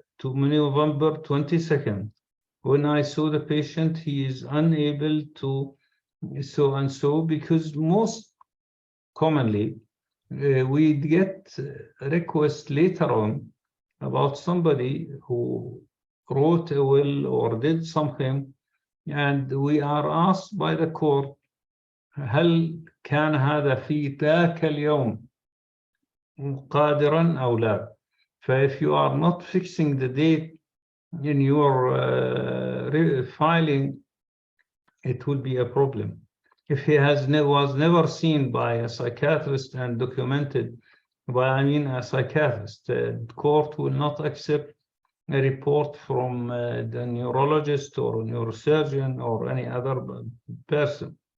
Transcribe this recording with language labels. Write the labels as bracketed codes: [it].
[en] to November 22nd, when I saw the patient, he is unable to so and so, because most commonly we get requests later on about somebody who wrote a will or did something, and we are asked by the court [ar] هل كان هذا في ذاك اليوم قادرا أو لا. [en] if you are not fixing the date in your filing, it will be a problem. If he was never seen by a psychiatrist and documented by, a psychiatrist, the court will not accept a report from the neurologist or neurosurgeon or any other person.